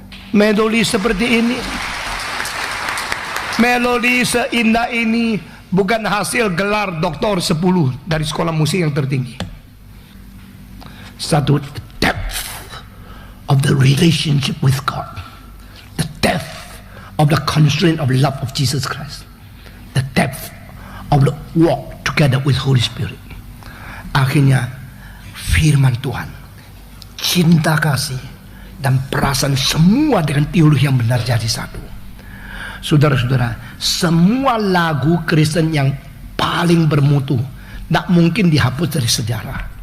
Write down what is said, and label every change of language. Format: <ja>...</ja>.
<id>Melodi seperti ini, melodi seindah ini bukan hasil gelar doktor 10 dari sekolah musik yang tertinggi.</id> <en>Satu, depth of the relationship with God, the depth of the constraint of love of Jesus Christ, the depth of the walk together with Holy Spirit.</en> <id>Akhirnya firman Tuhan, cinta kasih dan perasaan semua dengan teologi yang benar jadi satu. Saudara-saudara, semua lagu Kristen yang paling bermutu tidak mungkin dihapus dari sejarah.</id>